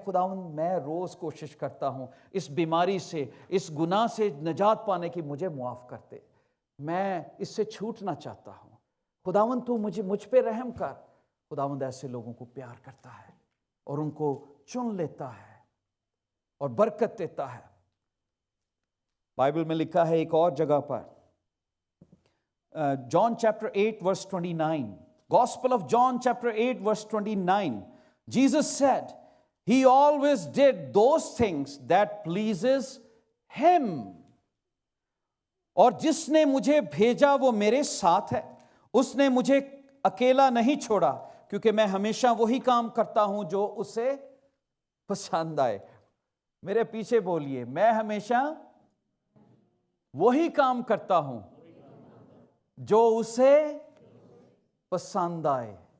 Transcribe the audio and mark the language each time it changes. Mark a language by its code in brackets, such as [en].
[ur] خداوند میں روز کوشش کرتا ہوں اس بیماری سے، اس گناہ سے نجات پانے کی، مجھے معاف کر دے، میں اس سے چھوٹنا چاہتا ہوں، خداوند تو مجھ پہ رحم کر. خداوند ایسے لوگوں کو پیار کرتا ہے اور ان کو چن لیتا ہے اور برکت دیتا ہے. بائبل میں لکھا ہے ایک اور جگہ پر، [en] John chapter 8 verse 29, Gospel of John chapter 8 verse 29, Jesus said, He always did those things that pleases Him. [ur] اور جس نے مجھے بھیجا وہ میرے ساتھ ہے، اس نے مجھے اکیلا نہیں چھوڑا، کیونکہ میں ہمیشہ وہی کام کرتا ہوں جو اسے پسند آئے. میرے پیچھے بولیے، میں ہمیشہ وہی کام کرتا ہوں جو اسے پسند آئے.